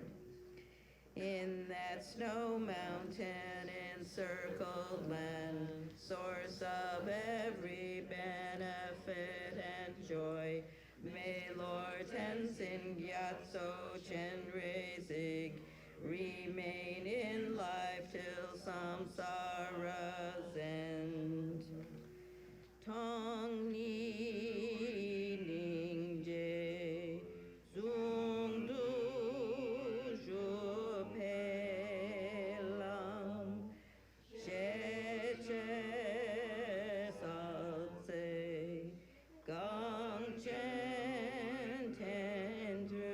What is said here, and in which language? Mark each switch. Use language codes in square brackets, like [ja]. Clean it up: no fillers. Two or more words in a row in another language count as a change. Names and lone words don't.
[en] In that snow mountain encircled land, source of every benefit and joy, may Lord Tenzin Gyatso Chenrezig remain in life till samsara's end. [bo] སྟོང་ཉིད་སྙིང་རྗེ་ཟུང་དུ་འཇུག་པའི་ལམ། ཆེས་ཆེར་གསལ་མཛད་གངས་ཅན་བསྟན